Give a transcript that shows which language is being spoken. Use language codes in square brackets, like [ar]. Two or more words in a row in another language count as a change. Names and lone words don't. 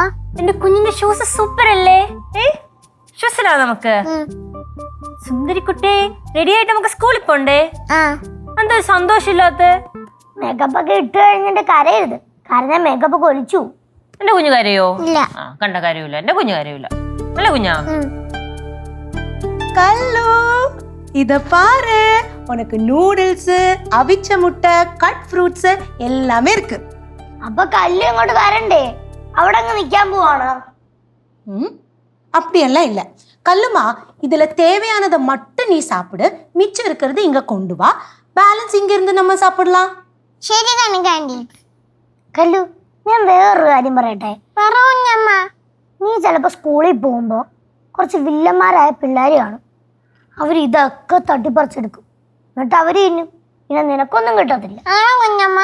[ml] എന്റെ കുഞ്ഞിന്റെ ഷൂസ് സൂപ്പർ അല്ലേ? ഷൂസിലാ നമുക്ക്. സുന്ദരിക്കുട്ടി, റെഡി ആയിട്ട് നമുക്ക് സ്കൂളിൽ പോണ്ടേ? ആ. എന്താ സന്തോഷമില്ലാത്ത? മേക്കപ്പ് ഒക്കെ ഇട്ട് കഴിഞ്ഞിട്ട് കരയരുത്. കരഞ്ഞാൽ മേക്കപ്പ് ഒക്കെ ഒലിച്ചു. എന്റെ കുഞ്ഞു കരയോ? ഇല്ല. കണ്ട കാര്യമില്ല. എന്റെ കുഞ്ഞു കരയില്ല. അല്ല കുഞ്ഞാ? [ta] கல்லு இத பாரு, உனக்கு நூடுல்ஸ், அவிச்ச முட்டை, கட் ஃப்ரூட்ஸ் எல்லாமே இருக்கு. [ml] അപ്പൊ കല്ല് ഇങ്ങോട്ട് വരണ്ടേ? അവിടെ അങ്ങ് നിക്കാൻ പോവാണ്. [ta] அப்படியெல்லாம் இல்ல கல்லுமா, இதுல தேவையானதை மட்டும் நீ சாப்பிடு. மிச்சம் இருக்கிறது இங்க கொண்டு வா. பேலன்ஸ் இங்க இருந்து நம்ம சாப்பிடலாம். [ml] ശരി തന്നെ ആന്റി. കല്ലു, ഞാൻ വേറൊരു കാര്യം പറയട്ടെ. പറ കുഞ്ഞമ്മ. നീ ചിലപ്പോ സ്കൂളിൽ പോകുമ്പോ കുറച്ച് വില്ലന്മാരായ പിള്ളേര് കാണും. അവർ ഇതൊക്കെ തട്ടിപ്പറിച്ചെടുക്കും. എന്നിട്ട് അവര് തിന്നും. പിന്നെ നിനക്കൊന്നും കിട്ടത്തില്ല. ആണോ കുഞ്ഞമ്മ?